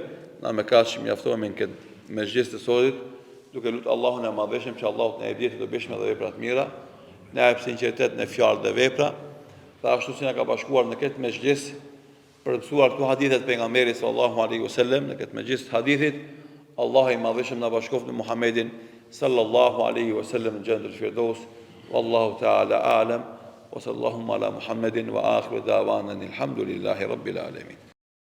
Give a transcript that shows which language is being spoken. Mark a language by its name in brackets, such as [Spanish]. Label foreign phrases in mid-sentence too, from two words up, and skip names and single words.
[Albanian] na me kaq mjaftohemi në këtë mezhlis të sotit, duke lutur Allahun e Madhëshëm që Allahu të na jep të bëjmë edhe vepra të mira, na jep sinqeritet në fjalë dhe vepra, dhe ashtu si na ka bashkuar në këtë mezhlis për të mësuar këto hadithe të pejgamberit [Arabic] صلى الله عليه وسلم, [Albanian] në këtë mezhlis të hadithit, Allahu i Madhëshëm na bashkoft në Muhammedin [Arabic] صلى الله عليه وسلم [Albanian] në Jannatul Firdaus. [Arabic] والله تعالى أعلم. وصلى الله على محمد وآخر دعوانا الحمد لله رب العالمين.